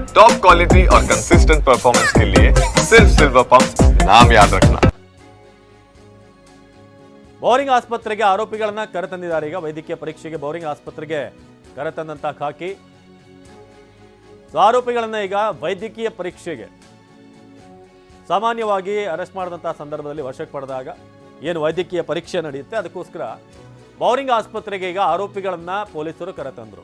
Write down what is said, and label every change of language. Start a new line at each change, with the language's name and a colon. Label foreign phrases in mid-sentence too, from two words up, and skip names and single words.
Hindi: टॉप क्वालिटी और कंसिस्टेंट परफॉर्मेंस के लिए सिर्फ सिल्वर पंप नाम याद रखना।
Kannada: ಬೋರಿಂಗ್ ಆಸ್ಪತ್ರೆಗೆ ಆರೋಪಿಗಳನ್ನ ಕರೆತಂದಿದ್ದಾರೆ. ಈಗ ವೈದ್ಯಕೀಯ ಪರೀಕ್ಷೆಗೆ ಬೋರಿಂಗ್ ಆಸ್ಪತ್ರೆಗೆ ಕರೆತಂದಂತ ಖಾಕಿ ಆರೋಪಿಗಳನ್ನ ಈಗ ವೈದ್ಯಕೀಯ ಪರೀಕ್ಷೆಗೆ ಸಾಮಾನ್ಯವಾಗಿ ಅರೆಸ್ಟ್ ಮಾಡಿದಂತಹ ಸಂದರ್ಭದಲ್ಲಿ ವಶಕ್ಕೆ ಪಡೆದಾಗ ಏನು ವೈದ್ಯಕೀಯ ಪರೀಕ್ಷೆ ನಡೆಯುತ್ತೆ ಅದಕ್ಕೋಸ್ಕರ ಬೋರಿಂಗ್ ಆಸ್ಪತ್ರೆಗೆ ಈಗ ಆರೋಪಿಗಳನ್ನ ಪೊಲೀಸರು ಕರೆತಂದ್ರು.